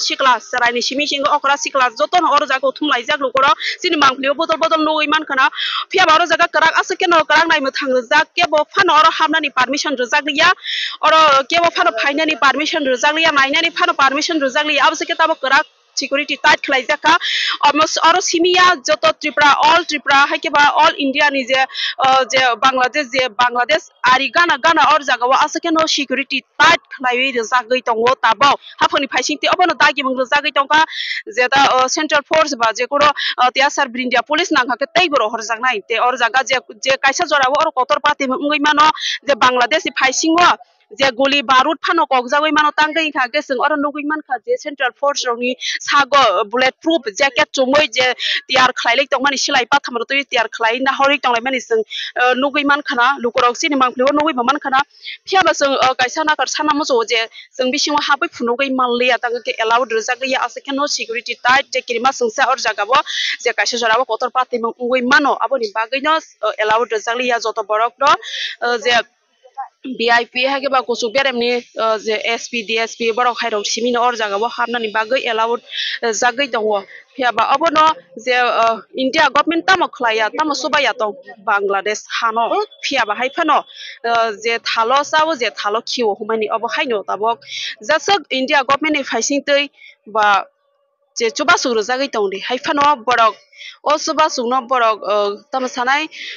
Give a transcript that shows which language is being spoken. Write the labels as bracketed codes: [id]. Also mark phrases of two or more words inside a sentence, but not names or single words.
[trp] सिक्ला सरायनि सिमि सिंग अकरा सिक्ला जतन और जागाव थुम लायजक लुकरो सिनि मांगलियो बदल बदल नुइ मानखना फियाबा और जागा कराक आसे केनो कराक नायमो थाङो जाक केबो फानो और हामनानि परमिशन रजागलिया और केबो फानो फाइनानि परमिशन रजागलिया नायनानि फानो परमिशन रजागलिया अब से केताबो कराक [en] security tight [trp] खलाइजाका और सिमिया जतो त्रिपुरा है के बा ऑल इंडिया नि जे बांग्लादेश आरि गाना गाना और जागाव आसे केनो [en] security tight [trp] खलाइ रजागै दङो ताबो हाफोनि फाइसिंति अबनो दागि मंग रजागै दंका जेदा [en] central force [trp] बा जे कोरो त्यासार ब्रिंडिया पुलिस नांखा के तैबरो हरजागनाय ते और जागा जे कायसा जराव और कतर पाते मंगै मानो जे बांग्लादेश फाइसिंगो जे गोली बारूद फानो कगजागै मानो तांगै खा के जों और नुगै मानखा जे [en] central force [trp] रनि सागो [en] bullet proof jacket [trp] चुमै जे तैयार खलाइलै दं मानि सिलाइ पाथामरो तो तैयार खलाइ ना हरै दंलाय मानि जों नुगै मानखाना लुकरक सिनि मांफ्लियो नुगै मानखाना फियाबा जों कायसा नाकर साना मजो जे जों बिसिङाव हाबै फुनुगै मानलिया तांगै के एलाउड रजागलिया आसे के नो [en] security tight [trp] जे किरिमा संसा और जागाबो जे कायसा जराबो कतर पाते मंगै मानो आबोनि बागैनो एलाउड रजागलिया जतो बरक न जे VIP है के बा कुसु बेरेमनि जे SP DSP बरक हाइरौ सिमिनो और जागाबो हाबनानि बागै एलाउड जागै दङ फियाबा अबनो जे [en] India government [trp] तामो खलाया तामो सुबाया दं बांग्लादेश हानो फियाबा हाइफानो जे थालो सावो जे थालो खियो हुमानि अब हाइनो ताबो जसक [en] India government [trp] नि फाइसिं तै बा जे चुबा सुरु जागै दंदि हाइफानो बरक ओ सुबा सुनो बरक तामो सानाय